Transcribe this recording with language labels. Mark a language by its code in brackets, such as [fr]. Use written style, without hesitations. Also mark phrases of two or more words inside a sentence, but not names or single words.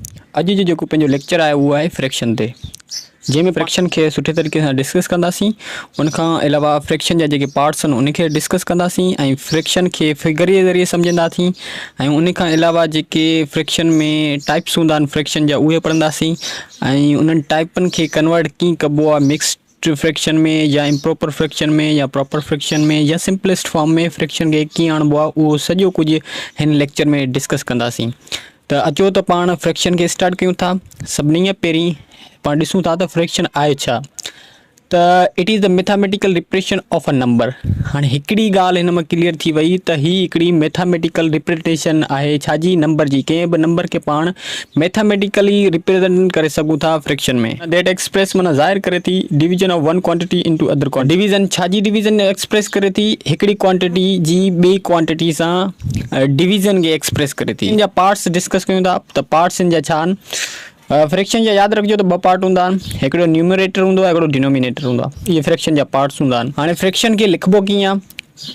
[sd] अॼु जो पंहिंजो लेक्चर आहे उहो आहे फ्रैक्शन ते, जंहिंमें फ्रैक्शन खे सुठे तरीक़े सां डिस्कस कंदासीं। उनखां अलावा फ्रैक्शन जा जेके पार्ट्स आहिनि उनखे डिस्कस कंदासीं ऐं फ्रैक्शन खे फिगर जे ज़रिए सम्झंदासीं ऐं उनखां अलावा जेके फ्रैक्शन में टाइप्स हूंदा आहिनि फ्रैक्शन जा उहे पढ़ंदासीं ऐं उन्हनि टाइपनि खे कन्वर्ट कीअं कबो आहे [en] mixed fraction [sd] में या [en] improper fraction [sd] में या [en] proper fraction [sd] में या [en] simplest form [sd] में फ्रैक्शन खे कीअं आणिबो आहे उहो सॼो कुझु हिन लेक्चर में डिस्कस कंदासीं। त अचो त पाण फ्रैक्शन खे स्टार्ट कयूं था। सभिनी खां पहिरीं पाण ॾिसूं था त फ्रैक्शन आहे छा। [en] त it is the mathematical representation of a number. [sd] हाणे हिकिड़ी ॻाल्हि हिन में क्लियर थी वई त ही हिकिड़ी [en] mathematical representation [sd] आहे छाजी, नंबर जी। कंहिं बि नंबर खे पाण मैथमेटिकली रिप्रेजेंट करे सघूं था फ्रैक्शन में। [en] that express [sd] माना ज़ाहिर करे थी [en] division of one quantity into other quantity. [sd] डिवीजन छाजी [en] division express [sd] करे थी, हिकिड़ी क्वांटिटी जी ॿी क्वांटिटी सां डिवीजन खे एक्सप्रेस करे थी। इन जा पार्ट्स डिस्कस कयूं था। त पार्ट्स इन जा छा आहिनि? फ्रैक्शन जा यादि रखिजो त ॿ पार्ट हूंदा आहिनि, हिकिड़ो न्यूमरेटर हूंदो आहे, हिकिड़ो डिनोमिनेटर हूंदो आहे। इहे फ्रैक्शन जा पार्ट्स हूंदा आहिनि। हाणे फ्रैक्शन खे लिखिबो कीअं आहे?